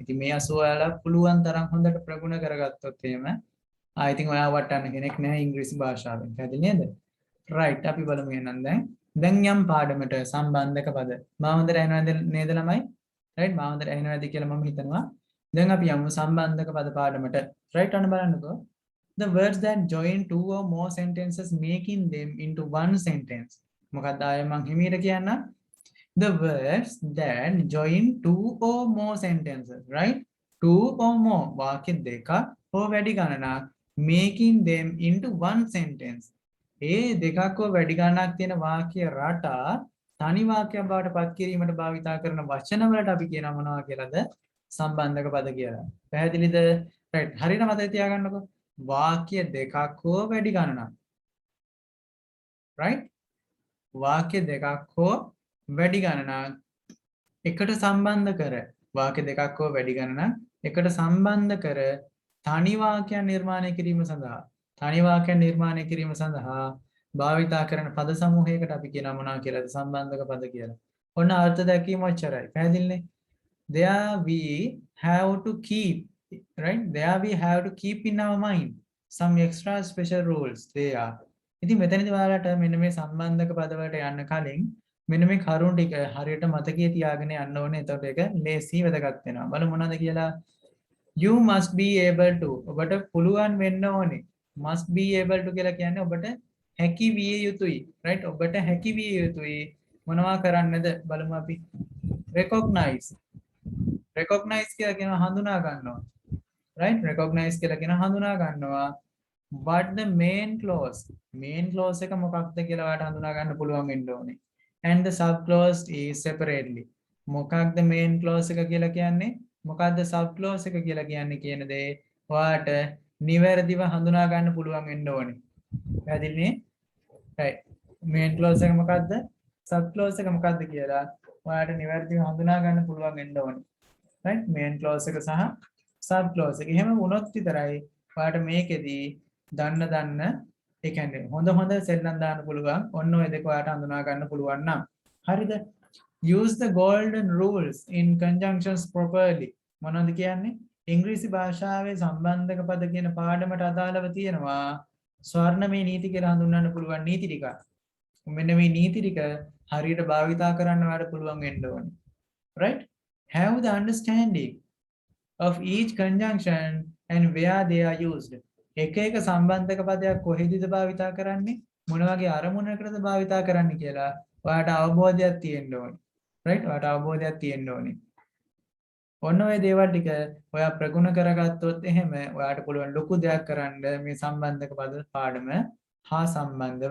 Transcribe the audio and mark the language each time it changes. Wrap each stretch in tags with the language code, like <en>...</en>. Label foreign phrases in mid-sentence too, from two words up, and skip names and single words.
<si>ඉතින් මේ 80 ඔයාලා පුළුවන් තරම් හොඳට ප්‍රගුණ කරගත්තොත් එහෙම</si> <en>I think</en> <si>ඔයා වටන්න කෙනෙක් නැහැ ඉංග්‍රීසි භාෂාවෙන්. හරිද නේද? right අපි බලමු එහෙනම් දැන් යම් පාඩමට සම්බන්ධක පද. මාවන්දර ඇහෙනවද නේද ළමයි? right මාවන්දර ඇහෙනවද කියලා මම හිතනවා. දැන් අපි යමු සම්බන්ධක පද පාඩමට. right අන්න බලන්නකෝ.</si> <en>The words that join two or more sentences making them into one sentence.</en> <si>මොකක්ද ආයෙ මං හිමීට කියන්න?</si> <en>The words that join two or more sentences, right? Two or more</en> <si>වාක්‍ය දෙකක් හෝ වැඩි ගණනක්</si> <en>making them into one sentence.</en> <si>ඒ දෙකක් හෝ වැඩි ගණනක් තියෙන වාක්‍ය රටා තනි වාක්‍යයක් බවට පත් කිරීමට භාවිතා කරන වචන වලට අපි කියනවා මොනවා කියලාද? සම්බන්ධක පද කියලා. පැහැදිලිද? right හරියට මතක තියාගන්නකෝ. වාක්‍ය දෙකක් හෝ වැඩි ගණනක්. right වාක්‍ය දෙකක් හෝ වැඩි ගණනක් එකට සම්බන්ධ කර වාක්‍ය දෙකක් හෝ වැඩි ගණනක් එකට සම්බන්ධ කර තනි වාක්‍යයක් නිර්මාණය කිරීම සඳහා භාවිතා කරන පද සමූහයකට අපි කියනවා මොනවා කියලාද? සම්බන්ධක පද කියලා. ඔන්න අර්ථ දැක්වීම ඔච්චරයි. පැහැදිලිනේ?</si> <en>There we have to keep right there we have to keep in our mind some extra special rules there.</en> <si>ඉතින් මෙතනදී ඔයාලට මෙන්න මේ සම්බන්ධක පද වලට යන්න කලින් මෙන්න මේ කරුණු ටික හරියට මතකයේ තියාගෙන යන්න ඕනේ. එතකොට ඒක ලේසි වැදගත් වෙනවා. බලමු මොනවද කියලා.</si> <en>You must be able to</en> <si>ඔබට පුළුවන් වෙන්න ඕනේ.</si> <en>must be able to</en> <si>කියලා කියන්නේ ඔබට හැකි විය යුතුයි. right ඔබට හැකි විය යුතුයි. මොනවා කරන්නද බලමු අපි. recognize කියලා කියනවා හඳුනා ගන්නවා. right recognize කියලා කියනවා හඳුනා ගන්නවා.</si> <en>what the main clause</en> <si>එක මොකක්ද කියලා ඔයාලට හඳුනා ගන්න පුළුවන් වෙන්න ඕනේ.</si> <en>and the sub clause is separately.</en> <si>මොකක්ද</si> <en>main clause</en> <si>එක කියලා කියන්නේ? මොකක්ද</si> <en>sub clause</en> <si>එක කියලා කියන්නේ කියන දේ ඔයාලට නිවැරදිව හඳුනා ගන්න පුළුවන් වෙන්න ඕනේ. පැහැදිලිනේ? right</si> <en>main clause</en> <si>එක මොකක්ද?</si> <en>sub clause</en> <si>එක මොකක්ද කියලා ඔයාලට නිවැරදිව හඳුනා ගන්න පුළුවන් වෙන්න ඕනේ. right</si> <en>main clause</en> <si>එක සහ</si> <en>sub clause</en> <si>එක. එහෙම වුණොත් විතරයි ඔයාලට මේකෙදී දන්න ඒ කියන්නේ හොඳ සෙල්ලම් දාන්න පුළුවන්. ඔන්න ඔය දෙක ඔයාලට හඳුනා ගන්න පුළුවන් නම් හරිද?</si> <en>use the golden rules in conjunctions properly.</en> <si>මොනවද කියන්නේ? ඉංග්‍රීසි භාෂාවේ සම්බන්ධක පද කියන පාඩමට අදාළව තියෙනවා ස්වර්ණමය නීති කියලා හඳුන්වන්න පුළුවන් නීති ටික. මෙන්න මේ නීති ටික හරියට භාවිතා කරන්න ඔයාලට පුළුවන් වෙන්න ඕනේ.</si> <en>right have the understanding of each conjunction and where they are used.</en> <si>එක සම්බන්ධක පදයක් කොහෙදද භාවිතා කරන්නේ? මොන වගේ අරමුණකටද භාවිතා කරන්නේ කියලා ඔයාලට අවබෝධයක් තියෙන්න ඕනේ. right ඔයාලට අවබෝධයක් තියෙන්න ඕනේ. ඔන්න ඔය දේවල් ටික ඔයා ප්‍රගුණ කරගත්තොත් එහෙම ඔයාට පුළුවන් ලොකු දෙයක් කරන්න මේ සම්බන්ධක පද පාඩම හා සම්බන්ධව.</si>